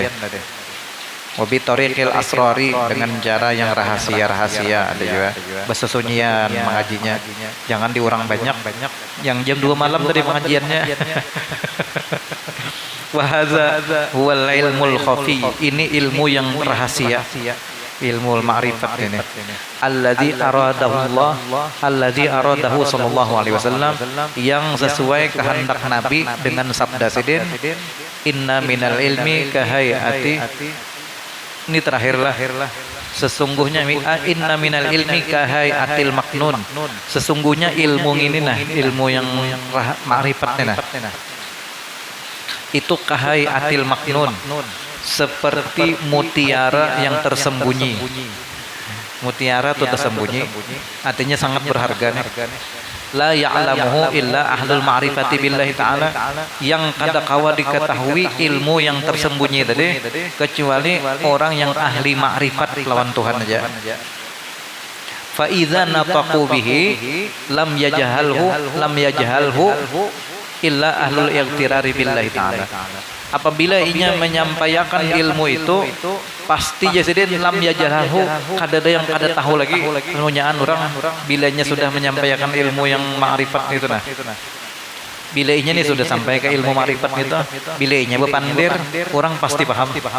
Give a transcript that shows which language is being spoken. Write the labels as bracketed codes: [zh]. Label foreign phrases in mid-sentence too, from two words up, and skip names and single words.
[ar] وبطريق الأسرار, [bjn] dengan cara yang rahasia-rahasia ada juga bersesunyian mengajinya, jangan diurang banyak yang jam 2 malam tadi pengajiannya. [ar] وهذا هو العلم الخفي, [bjn] ini ilmu yang rahasia, ilmu ma'rifat ini. [ar] الذي أراده صلى الله عليه وسلم, [bjn] yang sesuai kehendak Nabi dengan sabda sidin [ar] إن من العلم كهيئة. [bjn] Ini terakhirlah, sesungguhnya [ar] إن من العلم كهيئة المكنون, [bjn] sesungguhnya ilmu ini nah ilmu yang ma'rifatnya nah itu [ar] كهيئة المكنون, [bjn] seperti mutiara yang tersembunyi. Mutiara itu tersembunyi, artinya sangat berharga nih. [ar] لا يعلمه إلا أهل المعرفة بالله تعالى, [bjn] yang kada kawa diketahui ilmu yang tersembunyi tadi kecuali orang yang ahli ma'rifat lawan Tuhan aja. [ar] فإذا نطقوا به لم يجهله إلا أهل الاغترار بالله تعالى. [bjn] Apabila inya menyampaikan ilmu itu pasti jasidin [ar] لم يجهله, [bjn] kada ada yang kada tahu lagi penunyaan orang bilanya sudah menyampaikan ilmu yang ma'rifat itu nah. Bila inya nih sudah sampai ke ilmu ma'rifat itu, bila inya bepandir orang pasti paham.